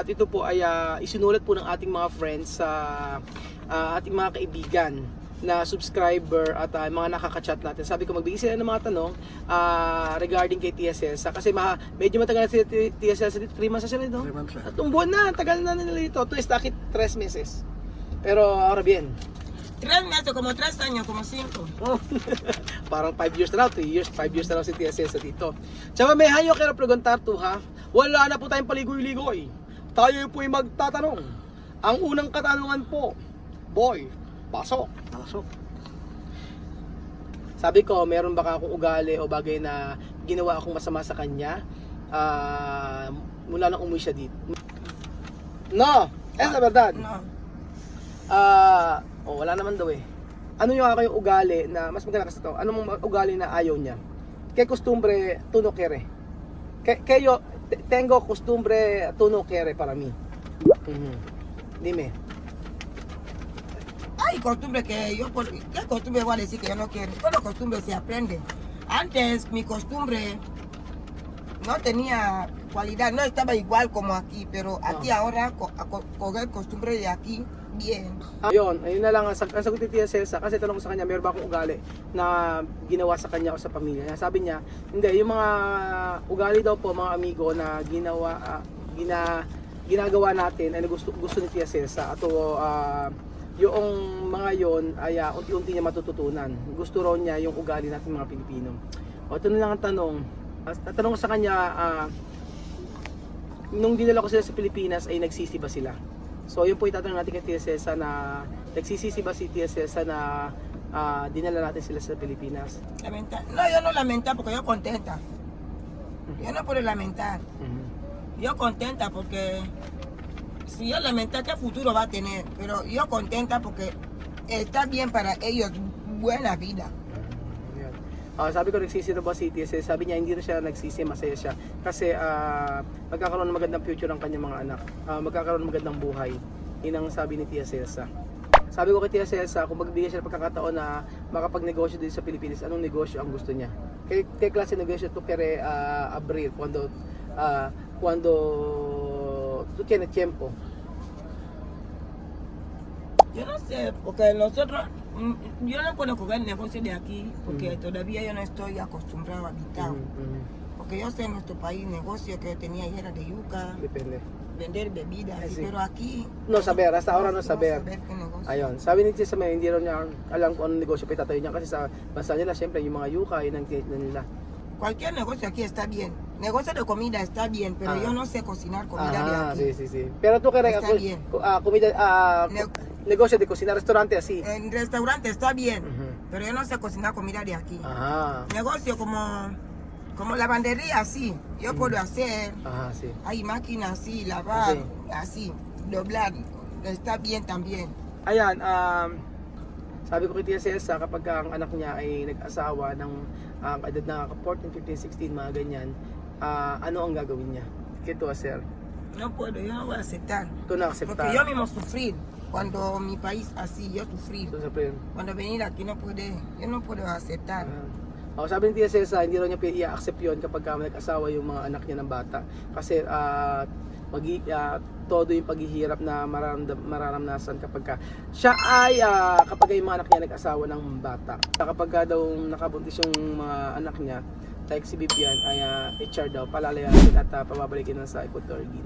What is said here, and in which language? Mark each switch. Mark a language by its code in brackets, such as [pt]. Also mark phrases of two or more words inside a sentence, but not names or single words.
[tl] At ito po ay isinulat po ng ating mga friends sa ating mga kaibigan na subscriber at mga nakaka-chat natin. Sabi ko magbigay sila ng mga tanong regarding kay Tia Cesa kasi medyo matagal na si Tia Cesa dito, 3 months na sila dito. 3 months na. At buwan na, tagal na nila dito. [es] Ito is takit 3 meses. Pero ahora bien. 3 meses, como 3 años, como 5. [tl] Parang 5 years na raw, 2 years, 5 years na raw si Tia Cesa dito. Tsaka may hayo kaya preguntar to ha. Wala na po tayong paligoy-ligoy. Tayo po ay magtatanong. Ang unang katanungan po, Boy, pasok. Sabi ko, meron baka akong ugali o bagay na ginawa akong masama sa kanya mula nang umuwi siya dito? [es] No! Es la verdad. No. [tl] Wala naman daw eh. Ano yung kayong ugali na, mas maganda kasi ito, anong ugali na ayaw niya? [es] Que costumbre tú no quieres? Que yo tengo costumbre tú no quieres para mí. Dime. Hay costumbre que yo, ¿qué costumbre voy a decir que yo no quiero? Toda costumbre se aprende. Antes mi costumbre no tenía cualidad, no estaba igual como aquí, pero aquí ahora coger costumbre de aquí, bien. [tl] Ayun na lang ang sagot ni Tia Cesa kasi tanong ko sa kanya, meron ba akong ugali na ginawa sa kanya o sa pamilya niya? Sabi niya, hindi, yung mga ugali daw po mga amigo na ginagawa natin ay gusto ni Tia Cesa at yung mga yon ay unti-unti niya matututunan. Gusto raw niya yung ugali natin mga Pilipino. O ito na lang ang tanong. Tanong ko sa kanya, nung dinala ko sila sa Pilipinas ay nagsisi ba sila? So yun po itatanong natin kay Tia Cesa na nagsisisi ba si Tia Cesa na dinala natin sila sa Pilipinas? [es] No, yo no lamentar porque yo contenta. Yo no puedo lamentar. Yo contenta porque si yo lamentar, ¿qué futuro va a tener? Pero yo contenta porque está bien para ellos, buena vida. [tl] Sabi ko nagsisi na ba si Tia Cesa? Sabi niya hindi na siya nagsisi, masaya siya. Kasi magkakaroon ng magandang future ang kanyang mga anak. Magkakaroon ng magandang buhay. Yun ang sabi ni Tia Cesa. Sabi ko kay Tia Cesa, kung magbigay siya ng pagkakataon na makapagnegosyo dito sa Pilipinas, anong negosyo ang gusto niya? [es] ¿Qué clase de negosyo tú quieres abrir cuando tú tienes tiempo? Yo no sé, porque nosotros, yo no puedo coger el negocio de aquí, porque todavía yo no estoy acostumbrado a habitar. Porque yo sé en nuestro país, negocio que yo tenía ahí era de yuca, Depende. vender bebidas, Sí. pero aquí... No saber, hasta ahora no saber. qué negocio. [tl] Ayun, sabi ni Tia Cesa, hindi raw niya alam kung anong negosyo pa itatayo niya kasi sa bansa nila, syempre yung mga yuka, yun ang tinitin nila. [es] Cualquier negocio aquí está bien. Negocio de comida está bien, pero yo no sé cocinar comida de aquí. sí. Pero tú quieres Está bien. comida, Ne- negosio de cocina, restaurante así. En restaurante está bien, pero yo no sé cocinar comida de aquí. Negocio como lavandería, sí. Yo puedo hacer. Sí. Hay máquinas así, lavar, así, doblar. Está bien también. [tl] Ayan, sabi ko kay Tia Cesa, kapag ang anak niya ay nag-asawa ng edad na 14, 15, 16, mga ganyan, ano ang gagawin niya? [es] ¿Qué tú hacer? No puedo, yo no voy a aceptar. Tú no aceptar. Porque yo mismo sufrir. Cuando mi país así, yo sufrí. Tú sufrir. Cuando venir aquí no puede, yo no puedo aceptar. [tl] Sabi ni Tia Cesa, hindi raw niya i-accept yun kapag nag-asawa yung mga anak niya ng bata. Kasi todo yung paghihirap na mararamdasan kapag siya ay kapag yung mga anak niya nag-asawa ng bata. Kapag daw nakabuntis yung mga anak niya, like si Bibian ay HR daw, palalayasin at pababalikin na sa Equatorial Guinea.